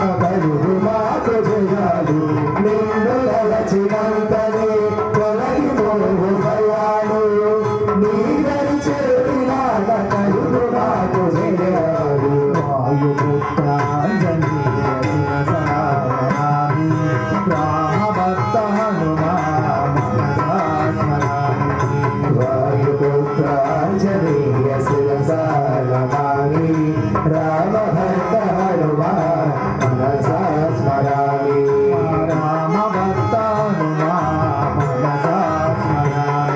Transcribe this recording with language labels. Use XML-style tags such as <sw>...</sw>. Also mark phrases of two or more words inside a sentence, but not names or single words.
<te>కలుగు మాకు జయాలు నిన్ను తలచినంతనే తొలగిపోవు భయాలు నీదరి చేరినాక కలుగు మాకు జయాలు</te> <sa>వాయుపుత్రాంజనేయ శిరసా నమామి రామభక్త హనుమాన్ మనసా స్మరామి वायुपुत्राञ्जनेय शिरसा नमामि रामभक्त हनुमान् मनसा स्मरामि రామభక్త హనుమాన్ మనసా స్మరామి</sa>